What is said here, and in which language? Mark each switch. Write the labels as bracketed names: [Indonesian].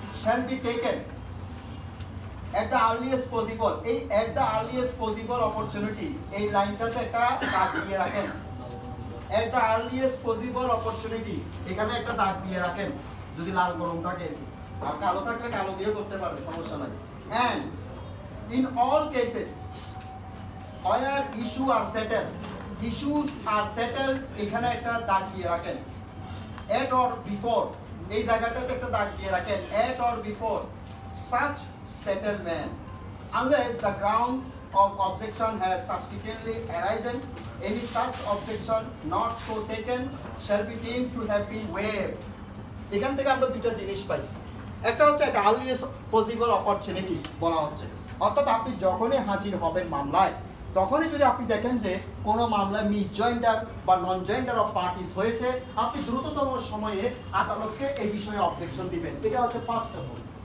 [English] shall be taken at the earliest possible, এই at the earliest possible opportunity, [Bangla] এই লাইনটাতে একটা দাগ দিয়ে রাখেন। [English] at the earliest possible opportunity, [Bangla] এখানে একটা দাগ দিয়ে রাখেন যদি লাল কলম থাকে, আর কালো থাকলে কালো দিয়ে করতে পারবে, সমস্যা নাই। [English] and in all cases where issue are settled, issues are settled, [Bangla] এখানে একটা দাগ দিয়ে রাখেন। [English] at or before, [Bangla] এই জায়গাটাতে একটা দাগ দিয়ে রাখেন। [English] at or before such settlement, unless the ground of objection has subsequently arisen, any such objection not so taken shall be deemed to have been waived. [Bangla] এখান থেকে আমরা দুটো জিনিস পাইছি। একটা হচ্ছে একটা আর্লিয়েস্ট পসিবল অপরচুনিটি বলা হচ্ছে, অর্থাৎ আপনি যখনই হাজির হবেন মামলায়, তখনই যদি আপনি দেখেন যে কোনো মামলায় মিস জয়েন্ডার বা নন জয়েন্ডার অফ পার্টিস হয়েছে, আপনি দ্রুততম সময়ে আদালতকে এই বিষয়ে অবজেকশন দিবেন। এটা হচ্ছে ফার্স্ট অফ অল।